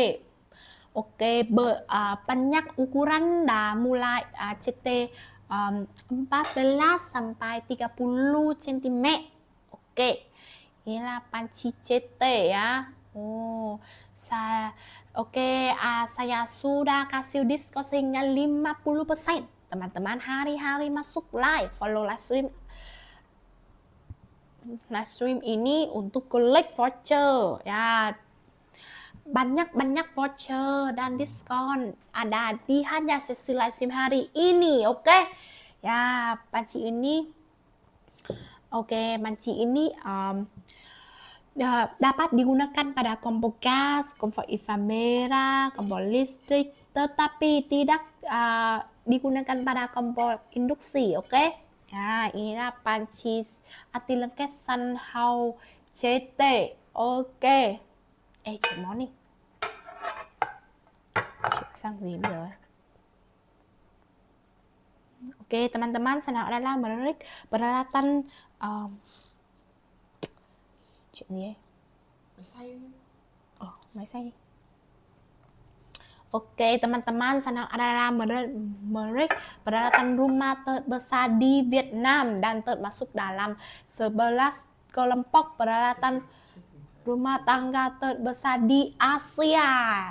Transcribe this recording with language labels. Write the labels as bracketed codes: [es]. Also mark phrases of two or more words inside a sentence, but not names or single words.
[id] Banyak ukuran dah mulai CT 14 sampai 30 cm. Inilah panci CT ya. Saya sudah kasih diskon sehingga 50%. Teman-teman hari-hari masuk live, [en] follow live stream [id] ini untuk klik voucher ya. Banyak voucher dan diskon ada di hanya sesi [en] live stream [id] hari ini, ya. Panci ini dapat digunakan pada kompor gas, kompor inframerah, kompor listrik, tetapi tidak digunakan pada kompor induksi, oke? Ya, inilah panci anti lengket Sunhouse CT, oke. [vi] Chuyện món đi. Chuyển sang gì bây giờ? [id] Oke, teman-teman, senang adalah menarik peralatan [vi] chuyện gì ấy? Máy xay. Máy xay. [id] Oke, teman-teman, senang adalah menarik peralatan rumah terbesar di Vietnam dan termasuk dalam 11 kelompok peralatan rumah tangga terbesar di Asia.